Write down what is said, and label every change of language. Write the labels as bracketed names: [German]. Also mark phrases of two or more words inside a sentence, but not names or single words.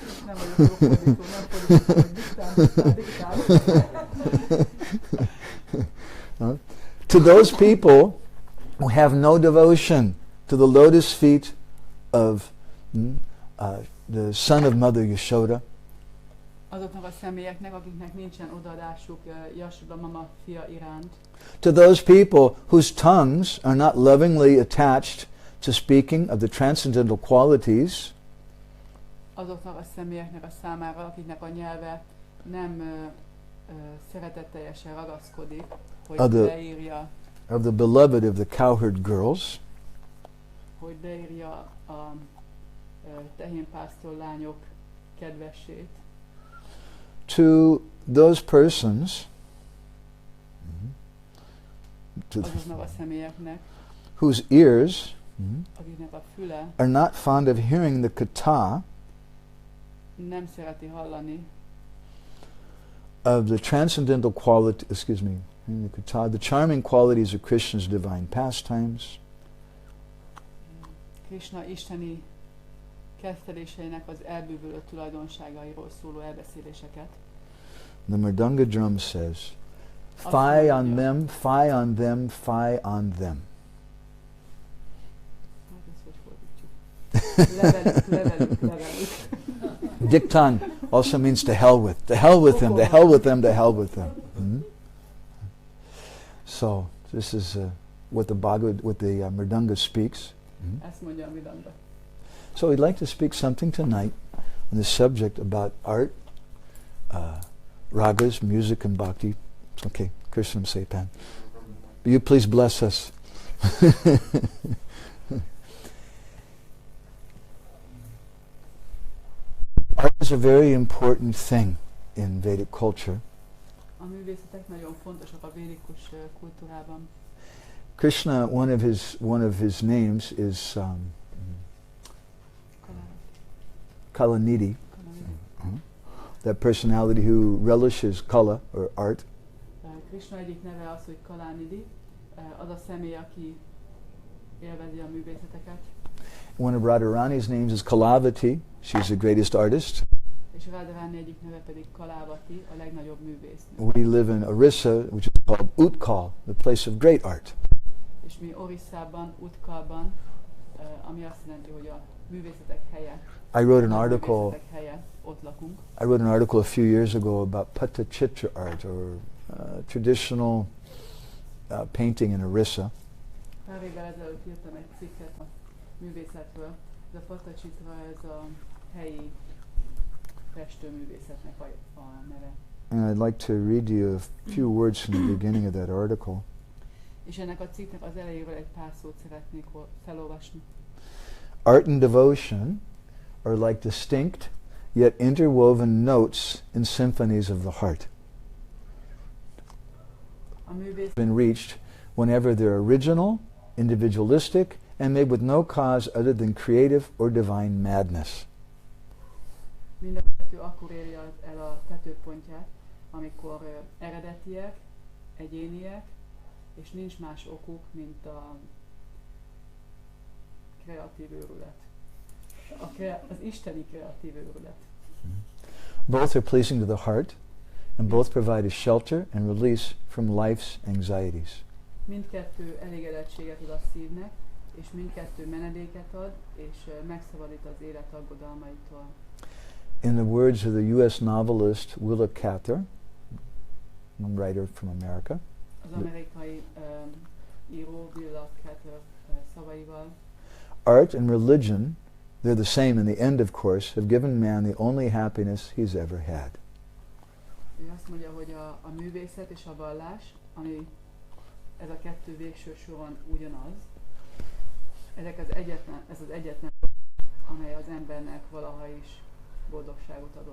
[English] To those people who have no devotion to the lotus feet of the son of Mother Yashoda, to those people whose tongues are not lovingly attached to speaking of the transcendental qualities, [Hungarian] azoknak a személyeknek a számára, akiknek a nyelve nem szeretetteljesen ragaszkodik, hogy [English] of [Hungarian] beírja, [English] the beloved of the cowherd girls, [Hungarian] hogy beírja a tehénpásztor lányok kedvessét, [English] to those persons [Hungarian] azoknak a személyeknek, [English] whose ears [Hungarian] akiknek a füle [English] are not fond of hearing the katha [Hungarian] nem szereti hallani [English] of the transcendental quality, the charming qualities of Krishna's divine pastimes, [Hungarian] Krishna isteni kezdteléseinek az elbűvölő tulajdonságairól szóló elbeszéléseket. [English] the mridanga drum says, "Fie on them, fie on them, fie on them." [Hungarian] Hát ezt hogy fordítjuk? Levelük. [English] Diktan also means to hell with. To hell with them, to hell with them, to hell with them. So this is what the mridanga speaks. [Hungarian] Ezt mondja a mridanga. [English] So we'd like to speak something tonight on the subject about art, ragas, music, and bhakti. Okay, Krishnam Sepan. You please bless us. Art is a very important thing in Vedic culture. [Hungarian] A művészetek nagyon fontosak a védikus kultúrában. [English] Krishna, one of his names is Kalanidhi. That personality who relishes kala or art. [Hungarian] Krishna egyik neve az, hogy Kalanidhi, az a személy, aki élvezi a művészeteket. [English] One of Radharani's names is Kalavati. She's the greatest artist. [Hungarian] És Radharani egyik neve pedig Kalavati, a legnagyobb művésznő. [English] We live in Orissa, which is called Utkal, the place of great art. [Hungarian] És mi Orissában, Utkalban, ami azt jelenti, hogy a művészetek helye. [English] I wrote an article. [Hungarian] Ott lakunk. [English] I wrote an article a few years ago about Pattachitra art, or traditional painting in Orissa. [Hungarian] Pár évvel ezelőtt írtam egy cikket a művészetről. Ez a Pattachitra, ez a helyi festőművészetnek a neve. [English] And I'd like to read you a few words from the beginning of that article. [Hungarian] És ennek a cikknek az elejéről egy pár szót szeretnék felolvasni. [English] Art and devotion are like distinct yet interwoven notes in symphonies of the heart. Been reached whenever they're original, individualistic, and made with no cause other than creative or divine madness. [Hungarian] Mind a kettő akkor éri el a tetőpontját, amikor eredetiek, egyéniek, és nincs más okuk, mint a kreatív őrület. Az isteni kreatív őrület. [English] Both are pleasing to the heart, and both provide a shelter and release from life's anxieties. [Hungarian] Mindkettő elégedettséget ad a szívnek, és mindkettő menedéket ad, és megszabadít az élet aggodalmaitól. [English] In the words of the U.S. novelist Willa Cather, a writer from America, [Hungarian] az amerikai író Willa Cather szavaival, [English] art and religion, they're the same in the end, of course, have given man the only happiness he's ever had. [Hungarian] Ő azt mondja, hogy a művészet és a vallás, ami ez a kettő végső soron ugyanaz, ez az egyetlen, amely az embernek valaha is boldogságot adott.